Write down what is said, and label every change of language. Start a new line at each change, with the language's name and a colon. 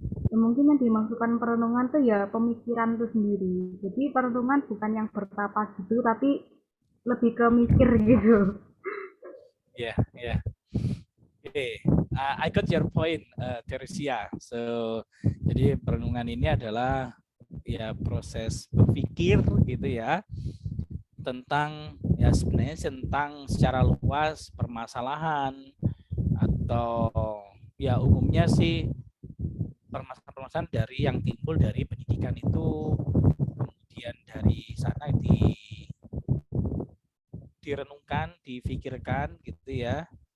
Indonesian: Ya, mungkin yang dimaksudkan perenungan tuh ya pemikiran itu sendiri. Jadi perenungan bukan yang bertapa gitu, tapi lebih ke mikir gitu.
English: Yeah. Okay, I got your point, Teresia.
Indonesian: So, jadi perenungan ini adalah ya proses berpikir gitu ya tentang ya sebenarnya tentang secara luas permasalahan atau ya umumnya sih permasalahan dari yang timbul dari pendidikan itu, kemudian dari sana direnungkan, difikirkan gitu ya.